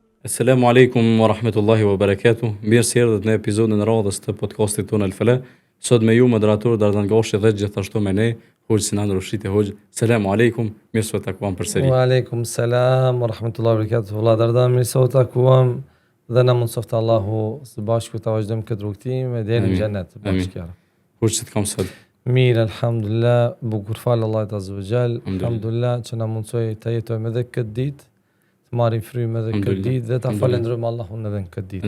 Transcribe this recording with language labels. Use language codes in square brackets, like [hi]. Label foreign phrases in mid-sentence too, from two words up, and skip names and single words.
[ar] Selamu alaikum wa rahmetullahi wa barakatuh. [sq] Mirë se erdhët në episodin e radhës të podcastit tonë Al Fala. Sot me ju moderator Dardan Gashi dhe gjithashtu me ne Hoxh Sinan Rushiti Hoxh. [ar] Selamu alaikum. [sq] Mirë se u takuam përsëri. [ar] Wa alaikum salam wa rahmetullahi wa barakatuh. [sq] Valla Dardan, mirë se u takuam dhe na mundsoftë Allahu së bashku ta vazhdojmë këtë rrugtim e deri në xhenet bashkë. Hoxh, si të kam sot? Mirë, alhamdulillah, bukur fal Allahut [ar] azza wa jall. [sq] Alhamdulillah që na mundsoi të jetojmë edhe këtë ditë. Marrim frymë edhe këtë ditë dhe ta falenderojmë Allahun edhe në këtë ditë.